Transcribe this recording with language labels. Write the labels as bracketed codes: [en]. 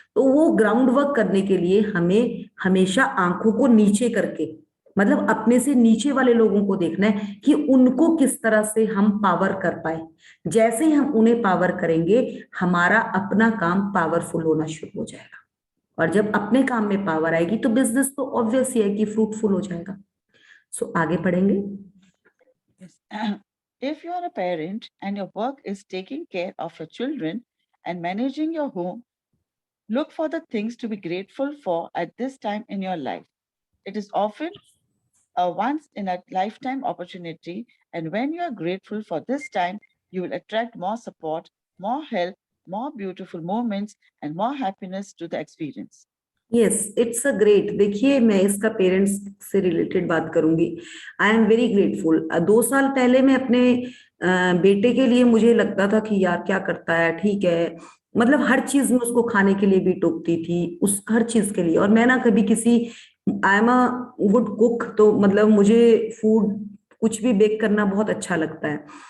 [hi] तो वो ground work करने के लिए हमें हमेशा आंखों को नीचे करके, मतलब अपने से नीचे वाले लोगों को देखना है कि उनको किस तरह से हम पावर कर पाए। जैसे ही हम उन्हें पावर करेंगे हमारा अपना काम पावरफुल होना शुरू हो जाएगा, और जब अपने काम में पावर आएगी तो बिजनेस तो ऑब्वियस ही है कि फ्रूटफुल हो जाएगा। सो आगे पढ़ेंगे। [en] Yes. If you are a parent and your work is taking care of your children and managing your home, look for the things to be grateful for at this time in your life. It is often a once in a lifetime opportunity, and when you are grateful for this time, you will attract more support, more help, more beautiful moments, and more happiness to the experience. Yes, it's a great. [hi] देखिए मैं इसका parents से related बात करूंगी। [en] I am very grateful. [hi] 2 साल पहले मैं अपने बेटे के लिए, मुझे लगता था कि यार क्या करता है, ठीक है, मतलब हर चीज में उसको खाने के लिए भी टोकती थी, उस हर चीज के लिए। और मैं ना कभी किसी, [en] I am a good cook, [hi] तो मतलब मुझे फूड कुछ भी बेक करना बहुत अच्छा लगता है।